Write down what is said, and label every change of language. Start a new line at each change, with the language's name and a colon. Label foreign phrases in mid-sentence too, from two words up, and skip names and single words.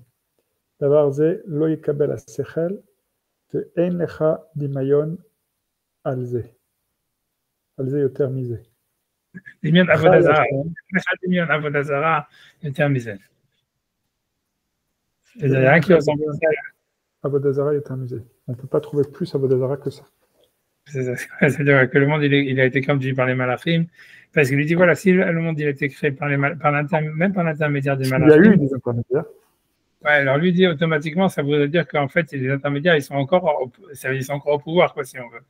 Hebrew: דבר זה לא יקבל השכל, ואין לך דמיון על זה. על זה יותר מזה. דמיון עבודה זרה. יש לך דמיון עבודה זרה יותר מזה. זה רק עבודה זרה יותר mזה.
French: On ne peut pas trouver plus
Hebrew: עבודה זרה
French: que ça. C'est-à-dire que le monde il a été conduit par les malachim, parce qu'il lui dit voilà, si le monde il a été créé même par l'intermédiaire des malachim. Il y a eu des intermédiaires. Ouais, alors lui dit automatiquement, ça voudrait dire qu'en fait les intermédiaires ils sont encore au pouvoir, quoi, si on veut.